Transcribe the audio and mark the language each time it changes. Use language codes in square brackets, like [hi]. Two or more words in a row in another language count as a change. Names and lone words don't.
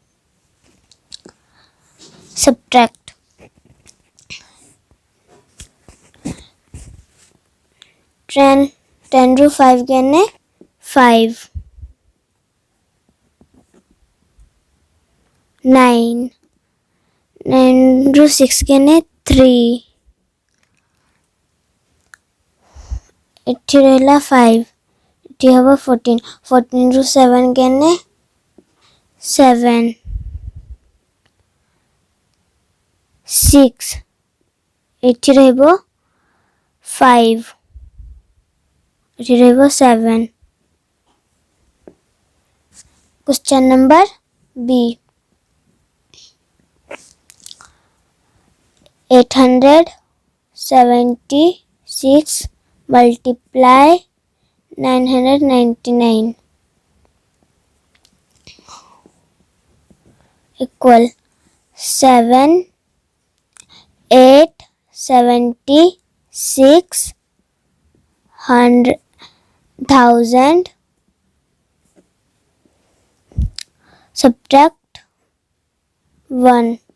[or] Subtract 10 ru 5 gane 5. 9 ru 6 gane 3. 80 ରହିଲା 5. ଏଠି ହେବ 14. 14 ରୁ 7 ଗଲେ 7. 6 ଏଠି ରହିବ 5. ଏଠି ରହିବ 7. [en] Question number B. 876 multiply 999 equal 876 100,000 subtract 1.